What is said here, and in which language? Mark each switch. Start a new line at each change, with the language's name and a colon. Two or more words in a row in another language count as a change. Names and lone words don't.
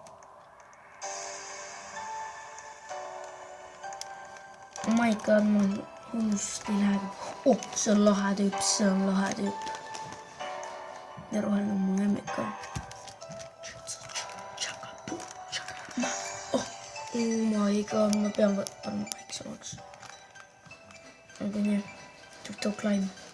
English: Oh my god,
Estonian: mul hullusti läheb. Oh, see on lahe tüüp. Ja roheline on mu lemmik ka.
English: Oh my god,
Estonian: ma pean võtma väiksemaks. Aga nii, TikTok Live.